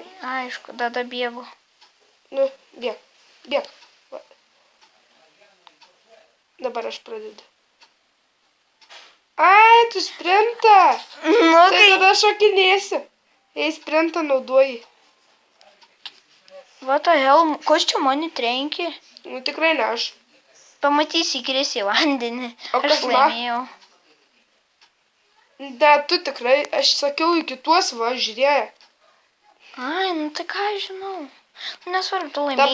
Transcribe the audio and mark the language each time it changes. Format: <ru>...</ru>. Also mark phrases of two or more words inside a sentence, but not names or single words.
<lt>Aišku, tada bėgu. Nu, bėg. Bėg. Va. Dabar aš pradedu. Ai, tu sprintą. Nu, Tai tada šokinėsi. Jei sprintą naudoji.</lt> <en>What the hell,</en> <lt>kas čia mane trenkė? Nu, tikrai ne aš. Pamatysi, įkrisi į vandenį. O Aš kas man? laimėjau. Ne, tu tikrai, aš sakiau iki tuos va, žiūrėjai. Ai, nu tai ką aš žinau. Nesvarbu, tu laimėjai.</lt>